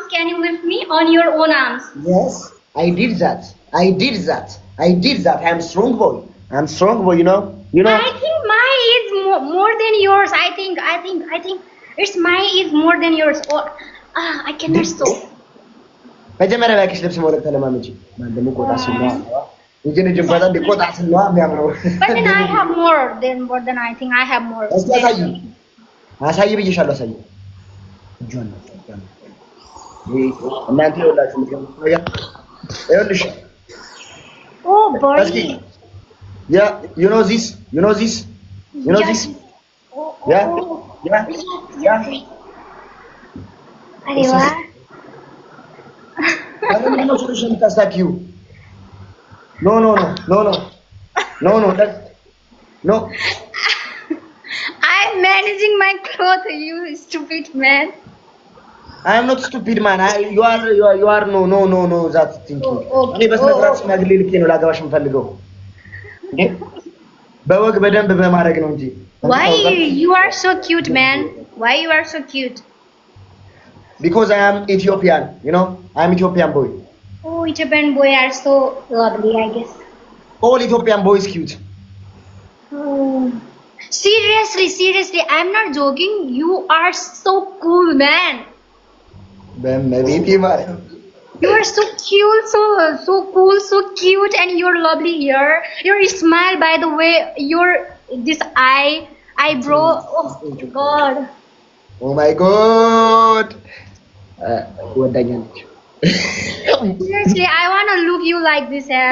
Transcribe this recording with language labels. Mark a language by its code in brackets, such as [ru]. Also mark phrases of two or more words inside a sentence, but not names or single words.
[en] Can you lift me on your own arms? Yes. I did that. I am strong boy. You know. I think mine is more than yours. I think it's mine is more than yours. Oh, I cannot stop. [am] መጀመሪያ እባክሽ ልብስ መውለቅ ተለማመጂ። ማን ደግሞ ቆጣ ሲል ነው እንጂ ጅንበታ ቢቆጣ ሲል ነው የሚያምረው። [en] But then I have more than I think I have more. [am] እስኪ አሳይ ብዬሻለሁ። አሳይ እጇን ነው እናንተ ይኸውላችሁ የምትገምቱ ነገር ይኸውልሽ [en] Oh boy. እስኪ you know this Yes. Oh, yeah. Ariwa. [am] ለምን ነው ሶሉሽን የምታስታኪው? [en] No, no. I'm managing my clothes, you stupid man. I am not stupid man. You are no that thinking. [am] እኔ በስነ ስርዓት ሽማግሌ ልኬ ነው ላገባሽ የምፈልገው። እንዴ በወግ በደንብ በማድረግ ነው እንጂ። [en] Why you are so cute, man? Why you are so cute? Because I am Ethiopian, you know. I am Ethiopian boy. Oh, Ethiopian boy are so lovely, I guess. All Ethiopian boys cute. Oh. Seriously, I'm not joking. You are so cool, man. [am] በመቤቴ ማለት [en] You are so cute, so cool, so cute, and you're lovely here. Your smile, by the way, your this eyebrow. Oh God. Oh my god. ወዳኛለች Seriously, I want to look you like this hair.